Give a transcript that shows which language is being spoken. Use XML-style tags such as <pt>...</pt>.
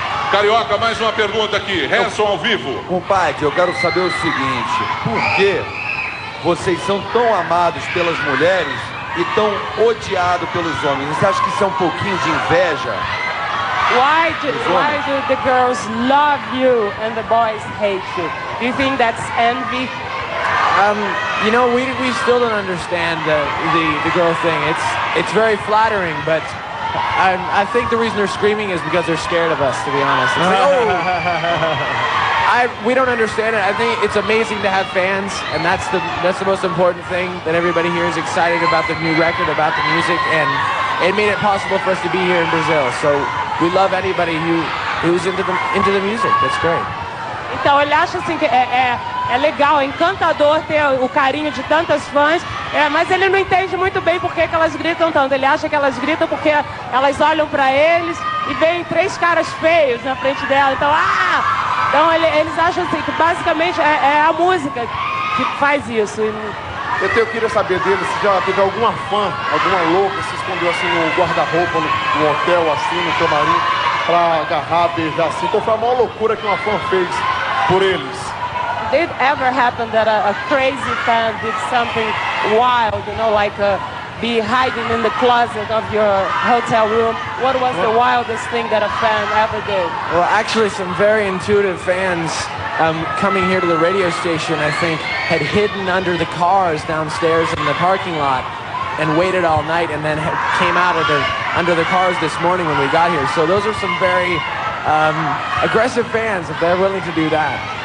<pt>Carioca, mais uma pergunta aqui. Hanson ao vivo. Compadre, eu quero saber o seguinte: por que vocês são tão amados pelas mulheres e tão odiados pelos homens? Você acha que isso é um pouquinho de inveja?</pt> <en>Why do the girls love you and the boys hate you? Do you think that's envy? We still don't understand the girl thing. It's very flattering, but I think the reason they're screaming is because they're scared of us, to be honest. It's like, we don't understand it. I think it's amazing to have fans, and that's the most important thing, that everybody here is excited about the new record, about the music, and it made it possible for us to be here in Brazil. So we love anybody who's into the music. That's great.</en> <pt>Então ele acha assim que é legal, é encantador ter o carinho de tantas fãs, mas ele não entende muito bem por que elas gritam tanto. Ele acha que elas gritam porque elas olham pra eles e veem três caras feios na frente dela. Então eles acham assim que basicamente é a música que faz isso. Eu queria saber dele se já teve alguma fã, alguma louca, se escondeu assim no guarda-roupa, no hotel, assim, no camarim, pra agarrar, beijar assim. Então foi a maior loucura que uma fã fez por eles.</pt> <en>Did it ever happen that a crazy fan did something wild, like be hiding in the closet of your hotel room? What was the wildest thing that a fan ever did? Well, actually, some very intuitive fans coming here to the radio station, I think, had hidden under the cars downstairs in the parking lot and waited all night, and then came out of under the cars this morning when we got here. So those are some very aggressive fans, if they're willing to do that.</en>